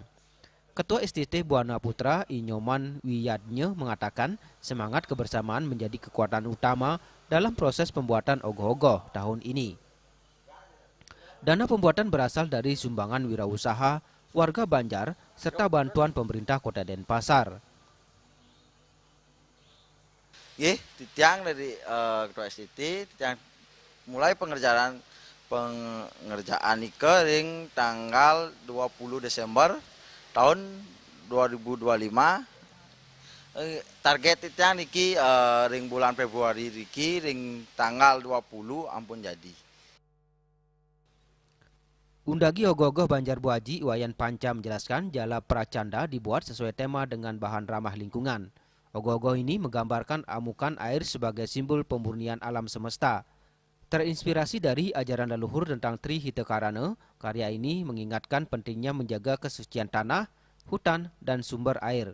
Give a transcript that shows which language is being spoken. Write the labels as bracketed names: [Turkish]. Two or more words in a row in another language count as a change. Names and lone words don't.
[Indonesian] Ketua STT Buana Putra Inyoman Wiyadnya mengatakan semangat kebersamaan menjadi kekuatan utama dalam proses pembuatan ogoh-ogoh tahun ini. Dana pembuatan berasal dari sumbangan wirausaha, warga Banjar, serta bantuan pemerintah Kota Denpasar. [Balinese] Titiang dari Ketua STT, titiang mulai pengerjaan ring tanggal 20 Desember tahun 2025. Target itu niki ring bulan Februari niki ring tanggal 20 ampun jadi. [Indonesian] Undagi ogoh-ogoh Banjar Buaji Wayan Panca menjelaskan Jala Pracanda dibuat sesuai tema dengan bahan ramah lingkungan. Ogoh-ogoh ini menggambarkan amukan air sebagai simbol pemurnian alam semesta. Terinspirasi dari ajaran leluhur tentang Tri Hitakarana, karya ini mengingatkan pentingnya menjaga kesucian tanah, hutan, dan sumber air.